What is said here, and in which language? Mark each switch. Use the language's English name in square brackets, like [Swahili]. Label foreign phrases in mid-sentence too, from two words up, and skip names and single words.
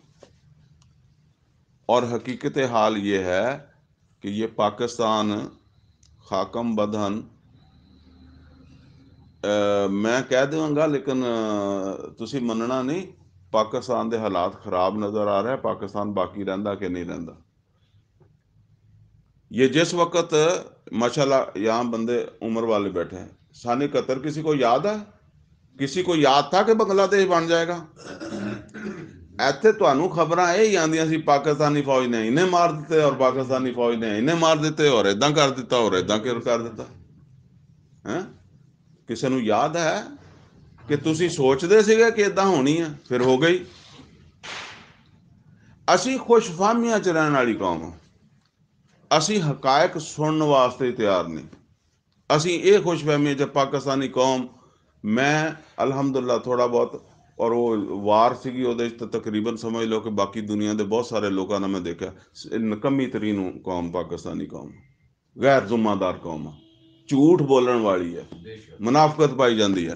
[Urdu] اور حقیقت حال یہ ہے کہ یہ پاکستان [Persian] خاکم بدہن [Urdu] میں کہہ دوں گا، لیکن [Punjabi] تسی مننا نہیں، پاکستان دے حالات [Urdu] خراب نظر آ رہے ہیں۔ پاکستان باقی رہندا کہ نہیں رہندا؟ یہ جس وقت ماشاءاللہ یہاں بندے عمر والے بیٹھے ہیں، سن 71 کسی کو یاد ہے؟ [Punjabi] کسی کو یاد تھا کہ بنگلہ دیش بن جائے گا؟ ایتھے تانوں خبراں یہ آندیاں سی پاکستانی فوج نے انہیں مار دیتے، اور پاکستانی فوج نے انہیں مار دیتے، اور اداں کر دیتا، اور اداں کر دیتا۔ کسی نو یاد ہے کہ تسی سوچدے سیگے کہ اداں ہونی ہے؟ پھر ہو گئی۔ اسی خوش فہمیاں چ رہن والی قوم ہوں، اسی حقائق سننے واسطے تیار نہیں۔ اسی یہ خوش فہمی چ پاکستانی قوم، میں الحمدللہ تھوڑا بہت، اور وہ وار سیگی وہ تقریباً سمجھ لو کہ باقی دنیا دے بہت سارے لوگوں نے میں دیکھا نکمی ترین قوم پاکستانی قوم، غیر ذمہ دار قوم، جھوٹ بولن والی ہے، منافقت پائی جاندی ہے۔